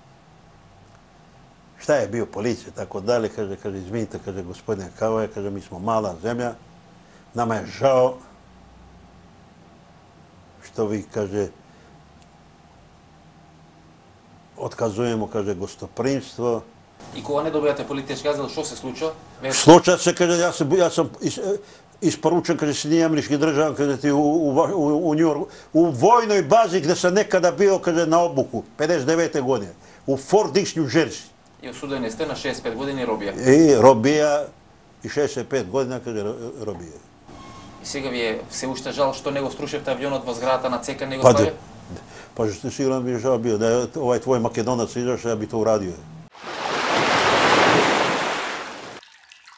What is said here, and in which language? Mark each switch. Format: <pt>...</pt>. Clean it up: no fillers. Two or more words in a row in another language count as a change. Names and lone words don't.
<sr>Šta je bio policija, tako dalje, kaže, izvinite, kaže, gospodine Kavaja, kaže, mi smo mala zemlja, nama je žao što vi, kaže, otkazujemo, kaže, gostoprimstvo.</sr> <mk>И кога не добивате политички азил, што се случува?</mk> <sr>Случа се, kaže, ja sam isporučen, kaže, Sjedinjenim Američkim Državama, kaže, ti u Njujorku, u vojnoj bazi gde sam nekada bio, kaže, na obuku, 59. godine, u Fort Dix, New Jersey.</sr> <mk>И осудени сте на 65 години робија. И робија, и 65 година, каже, робија. И сега ви е се уште жал што не го струшевте авионот во зградата на ЦК на Југославија?</mk> <sr>Па сигурно би жал био, да е овај твој македонац изошо, ја би то урадио.</sr>